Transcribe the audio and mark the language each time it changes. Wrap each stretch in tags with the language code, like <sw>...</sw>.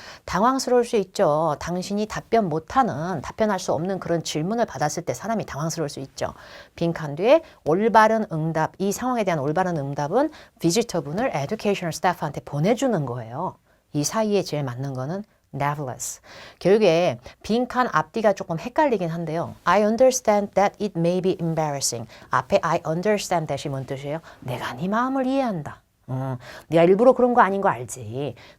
<ko>당황스러울 수 있죠. 당신이 답변할 수 없는 그런 질문을 받았을 때 사람이 당황스러울 수 있죠. 빈칸 뒤에 올바른 응답, 이 상황에 대한 올바른 응답은 비지터분을 educational staff한테 보내주는 거예요. 이 사이에 제일 맞는 거는 nevertheless. 결국에 빈칸 앞뒤가 조금 헷갈리긴 한데요.</ko> <en>I understand that it may be embarrassing.</en> <ko>앞에</ko> <en>I understand that</en> <ko>이 뭔 뜻이에요? 내가 네 마음을 이해한다. 네가 일부러 그런 거 아닌 거 알지.</ko>